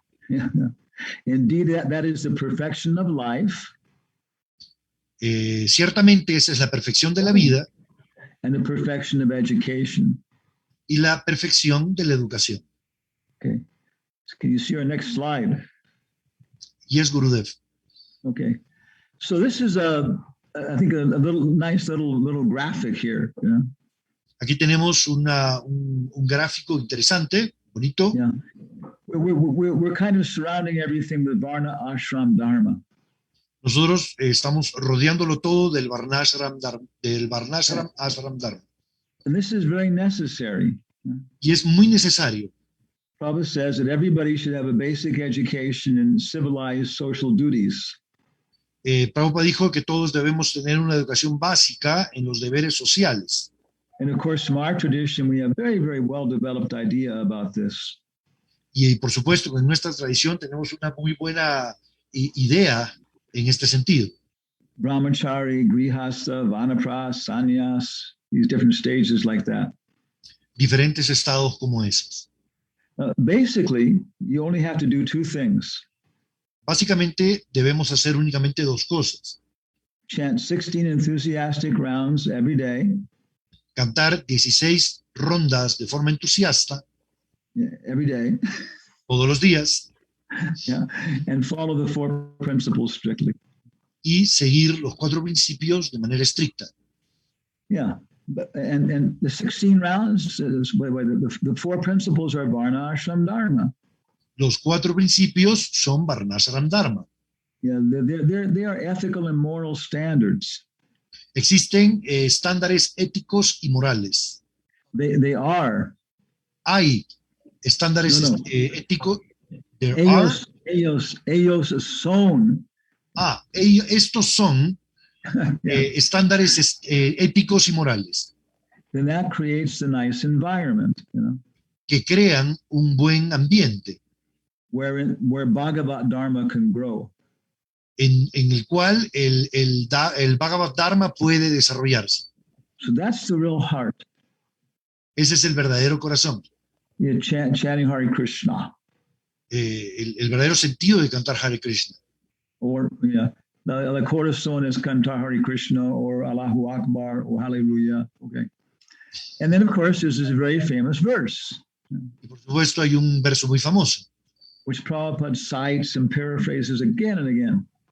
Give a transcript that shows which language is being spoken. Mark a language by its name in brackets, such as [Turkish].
[English] Yeah. Indeed, that is the perfection of life [Spanish] Ciertamente esa es la perfección de la vida [English] and the perfection of education. [Spanish] y la perfección de la educación. [English] Okay. So can you see our next slide? Yes, Gurudev. Okay. So this is I think a little nice little graphic here. Yeah. [Spanish] Aquí tenemos un gráfico interesante, bonito. [English] Yeah. We're kind of surrounding everything with Varna Ashram Dharma. [Spanish] Nosotros estamos rodeándolo todo del Varnashram Ashram Dharma. [English] And this is very necessary. [Spanish] Y es muy necesario. [English] Prabhupada says that everybody should have a basic education in civilized social duties. [Spanish] Prabhupada dijo que todos debemos tener una educación básica en los deberes sociales. [English] And of course, from our tradition, we have very, very well-developed idea about this. [Spanish] Y por supuesto que en nuestra tradición tenemos una muy buena idea en este sentido. [English] Brahmachari, Grihastha, Vanapras, Sannyas, these different stages like that. [Spanish] Diferentes estados como esos. [English] Basically, you only have to do two things. [Spanish] Básicamente debemos hacer únicamente dos cosas. [English] Chant 16 enthusiastic rounds every day. [Spanish] Cantar 16 rondas de forma entusiasta. [English] Yeah, every day. [Spanish] Todos los días. [English] Yeah, and follow the 4 principles strictly. [Spanish] Y seguir los 4 principios de manera estricta. [English] Yeah, and the 16 rounds, the 4 principles are Varna Ashram Dharma. [Spanish] Los 4 principios son Varnashram Dharma. [English] Yeah, they are ethical and moral standards. [Spanish] Existen estándares éticos y morales. They are. Hay estándares éticos. Ellos son. Estos son estándares éticos y morales. [English] Then that creates a nice environment, you know, [Spanish] que crean un buen ambiente. [English] Where Bhagavad Dharma can grow. [Spanish] En el cual el Bhagavad Dharma puede desarrollarse. [English] So that's the real heart. [Spanish] Ese es el verdadero corazón. [English] Yeah, chanting Hare Krishna. [Spanish] El verdadero sentido de cantar Hare Krishna. [English] Or, yeah, the [Spanish] corazón es cantar [English] Hare Krishna, or Allahu Akbar, or Hallelujah. Okay. And then, of course, there's this very famous verse. [Spanish] Y por supuesto, hay un verso muy famoso. [English] Which Prabhupada cites and paraphrases again and again.